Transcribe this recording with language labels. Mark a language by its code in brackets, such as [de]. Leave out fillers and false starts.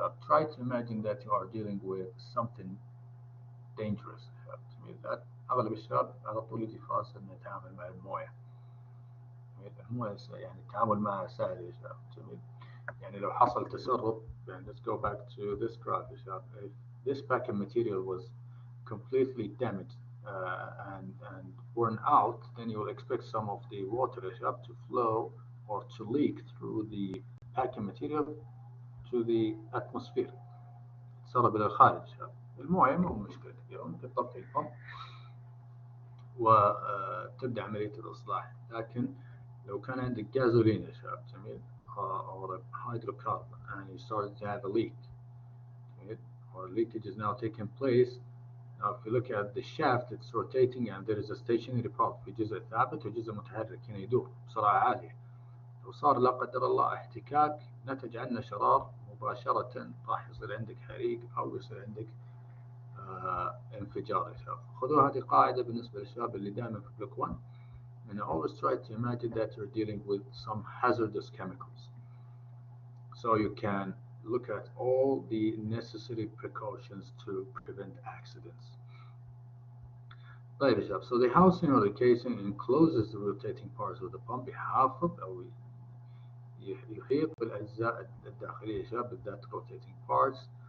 [en] Try to imagine that you are dealing with something dangerous. [ar] أغلب الشباب على طول يجي في راسه إنه يتعامل مع الموية. الموية يعني التعامل معها سهل يا شباب. يعني لو حصل تسرب, [en] and let's go back to this graph [ar] يا شباب. [en] If this packing material was completely damaged and worn out, then you will expect some of the water [ar] يا شباب [en] to flow or to leak through the packing material to the atmosphere. [ar] تسرب إلى الخارج. الموية مو مشكلة كبيرة, ممكن تطفي البمب وتبدأ عملية الإصلاح. لكن لو كان عندك جازولين يا شباب جميل, [en] or a hydrocarbon, and you started to have a leak, or leakage is now taking place. Now if you look at the shaft, it's rotating and there is a stationary part, [ar] في جزء ثابت وجزء متحرك هنا يدور بسرعة عالية. لو صار لا قدر الله احتكاك نتج عنه شرار, مباشرة راح يصير عندك حريق أو يصير عندك انفجار يا شباب. خذوا هذه قاعدة بالنسبة للشباب اللي دائما في بلوك [en] 1, and always try to imagine that you're dealing with some hazardous chemicals, so you can look at all the necessary precautions to prevent accidents. [ar] طيب يا شباب, [en] so the housing or the casing encloses the rotating parts of the pump. [ar] يحافظ أو يحيط بالأجزاء الداخلية يا شباب بالذات [en] rotating parts.